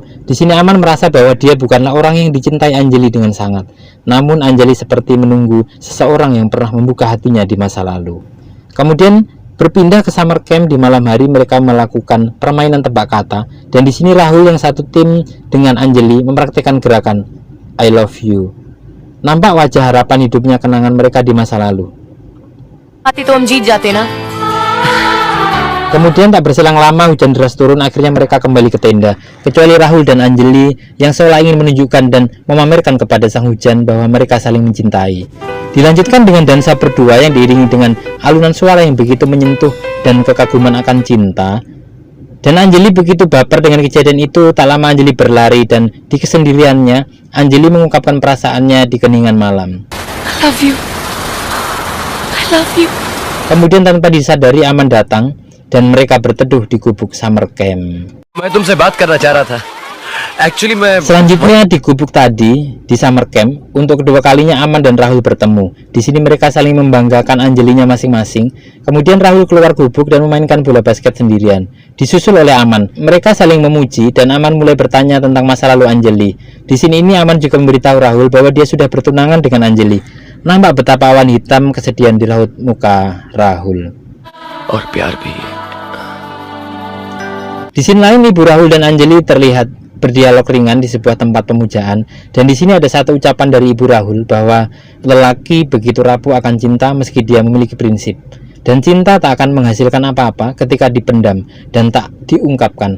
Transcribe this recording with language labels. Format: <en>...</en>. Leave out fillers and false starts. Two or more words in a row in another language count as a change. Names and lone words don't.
<id>Di sini Aman merasa bahwa dia bukanlah orang yang dicintai Anjali dengan sangat. Namun Anjali seperti menunggu seseorang yang pernah membuka hatinya di masa lalu. Kemudian Berpindah ke</id> <en>summer camp</en> <id>di malam hari, mereka melakukan permainan tebak kata, dan di sini Rahul yang satu tim dengan Anjali mempraktikkan gerakan</id> <en>I love you.</en> <id>Nampak wajah harapan hidupnya kenangan mereka di masa lalu.</id> <hi>आती तो हम जीत जाते ना।</hi> <id>Kemudian tak berselang lama hujan deras turun, akhirnya mereka kembali ke tenda. Kecuali Rahul dan Anjali yang seolah ingin menunjukkan dan memamerkan kepada sang hujan bahwa mereka saling mencintai. Dilanjutkan dengan dansa berdua yang diiringi dengan alunan suara yang begitu menyentuh dan kekaguman akan cinta. Dan Anjali begitu baper dengan kejadian itu, tak lama Anjali berlari dan di kesendiriannya Anjali mengungkapkan perasaannya di keningan malam.</id> <en>I love you. I love you.</en> <id>Kemudian tanpa disadari Aman datang dan mereka berteduh di gubuk</id> <en>summer camp.</en> <hi>मैं तुमसे बात करना चाह रहा था एक्चुअली मैं</hi> <id>Selanjutnya di gubuk tadi di</id> <en>summer camp,</en> <id>untuk kedua kalinya Aman dan Rahul bertemu. Di sini mereka saling membanggakan Anjalinya masing-masing. Kemudian Rahul keluar gubuk dan memainkan bola basket sendirian, disusul oleh Aman. Mereka saling memuji dan Aman mulai bertanya tentang masa lalu Anjali. Di sini Aman juga memberitahu Rahul bahwa dia sudah bertunangan dengan Anjali. Nampak betapa awan hitam kesedihan di raut muka Rahul.</id> <hi>और प्यार भी।</hi> <id>Di sini lain, Ibu Rahul dan Anjali terlihat berdialog ringan di sebuah tempat pemujaan, dan di sini ada satu ucapan dari Ibu Rahul bahwa lelaki begitu rapuh akan cinta meski dia memiliki prinsip, dan cinta tak akan menghasilkan apa-apa ketika dipendam dan tak diungkapkan.</id>